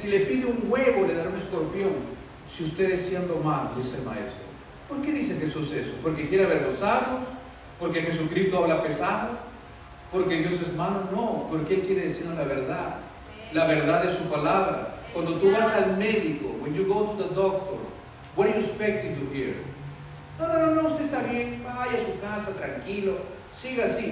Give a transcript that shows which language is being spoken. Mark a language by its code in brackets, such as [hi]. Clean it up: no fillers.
[es] Si le pide un huevo, le dará un escorpión. Si ustedes siendo malos, dice el Maestro. ¿Por qué dice Jesús eso? ¿Porque quiere avergonzarnos? ¿Porque Jesucristo habla pesado? ¿Porque Dios es malo? No, porque Él quiere decirnos la verdad de su palabra. Cuando tú vas al médico, [en] when you go to the doctor, what are you expecting to hear? [es] No, usted está bien, vaya a su casa, tranquilo, siga así.